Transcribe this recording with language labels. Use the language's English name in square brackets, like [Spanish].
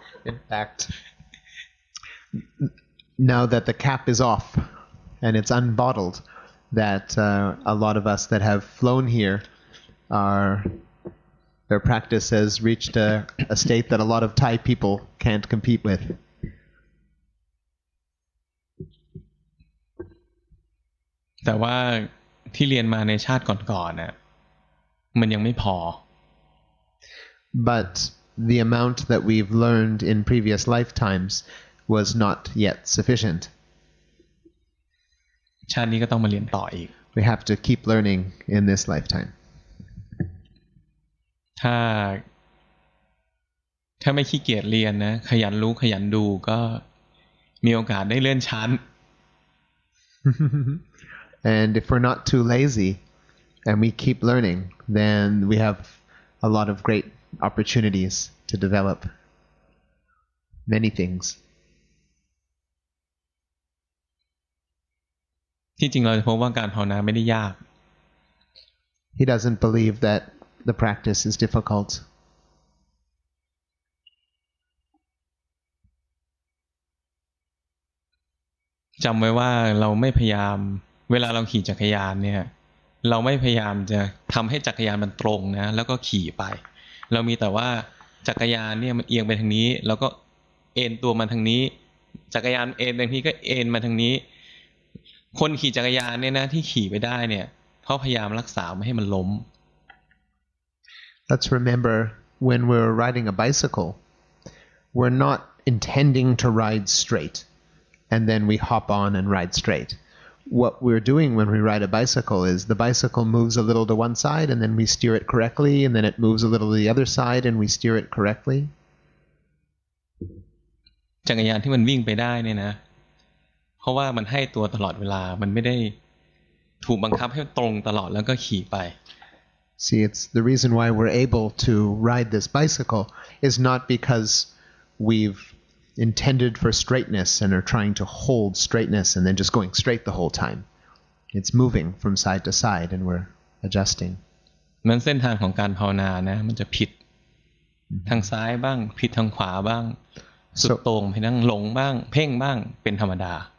[English] In fact, now that the cap is off and it's unbottled, that a lot of us that have flown here their practice has reached a state that a lot of Thai people can't compete with. [Thai] แต่ว่าที่เรียนมาในชาติก่อนๆน่ะมันยังไม่พอ [English] But the amount that we've learned in previous lifetimes was not yet sufficient. [Thai] ชาตินี้ก็ต้องมาเรียนต่ออีก [English] We have to keep learning in this lifetime. [Thai] ถ้าไม่ขี้เกียจเรียนนะขยันรู้ขยันดูก็มีโอกาสได้เลื่อนชั้น [English] And if we're not too lazy and we keep learning, then we have a lot of great opportunities to develop many things. [Thai] ที่จริงเราจะพบว่าการภาวนาไม่ได้ยาก [English] He doesn't believe that the practice is difficult. [Thai] จำไว้ว่าเราไม่พยายามเวลาเราขี่จักรยานเนี่ยเราไม่พยายามจะทำให้จักรยานมันตรงนะแล้วก็ขี่ไปเรามีแต่ว่าจักรยานเนี่ยมันเอียงไปทางนี้แล้วก็เอ็นตัวมันทางนี้จักรยานเอ็นบางทีก็เอ็นมาทางนี้คนขี่จักรยานเนี่ยนะที่ขี่ไปได้เนี่ยเขาพยายามรักษาไม่ให้มันล้ม [English] Let's remember when we're riding a bicycle, we're not intending to ride straight and then we hop on and ride straight. What we're doing when we ride a bicycle is the bicycle moves a little to one side and then we steer it correctly, and then it moves a little to the other side and we steer it correctly. [Thai] จักรยานที่มันวิ่งไปได้เนี่ยนะเพราะว่ามันให้ตัวตลอดเวลามันไม่ได้ถูกบังคับให้ตรงตลอดแล้วก็ขี่ไป [English] See, it's the reason why we're able to ride this bicycle is not because we've intended for straightness and are trying to hold straightness and then just going straight the whole time. It's moving from side to side and we're adjusting. [Thai] มันเส้นทางของการภาวนานะมันจะผิดทางซ้ายบ้างผิดทางขวาบ้างสุดโต่งไปนั่งหลงบ้างเพ่งบ้างเป็นธรรมดา